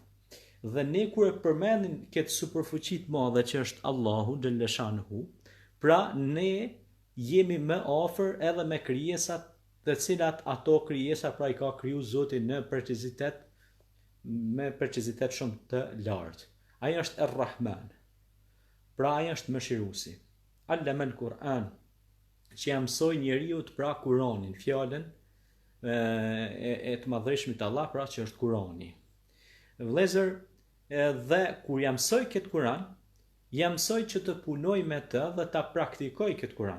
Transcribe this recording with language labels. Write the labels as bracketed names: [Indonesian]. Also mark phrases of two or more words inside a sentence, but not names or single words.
[Albanian] Dhe ne kur e përmendim këtë superfuqi të madhe që është Allahu xhaleshanuhu, pra ne jemi më afër edhe me krijesat të cilat ato krijesa pra i ka kriju Zoti në precizitet, me precizitet shumë të lartë. Ai është Ar-Rahman. Pra ai është mëshiruesi. [Arabic] علّم القرآن, [Albanian] që ja mësoi njeriu të pra Kur'anin, fjalën e të madhreshmit Allah, pra që është Kur'ani. Vëllezër, dhe kur ja mësoi këtë Kur'an, ja mësoi që të punoj me të dhe ta praktikoj këtë Kur'an.